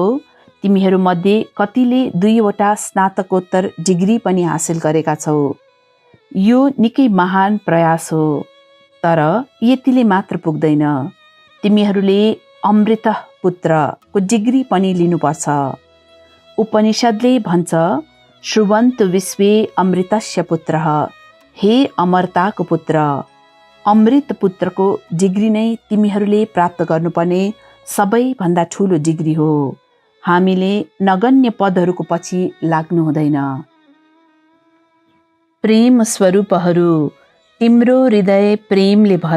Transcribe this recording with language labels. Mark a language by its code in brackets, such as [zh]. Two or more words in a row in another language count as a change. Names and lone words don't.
[ne] तिमीहरूमध्ये कतिले 2वटा स्नातकोत्तर डिग्री पनि हासिल गरेका छौ। यो निकै महान प्रयास हो। तर यतिले मात्र पुग्दैन। तिमीहरूले अमृत पुत्रको डिग्री पनि लिनुपर्छ। उपनिषद्ले भन्छ, [sa] श्रुवन्तु विश्वे अमृतस्य पुत्रः, [ne] हे अमरताको पुत्र। अमृत पुत्रको डिग्री नै तिमीहरूले प्राप्त गर्नुपर्ने सबैभन्दा ठुलो डिग्री हो। हामीले नगण्य पदहरूको पछि लाग्नु हुँदैन। प्रेम स्वरूपहरू, तिम्रो हृदय प्रेमले भर।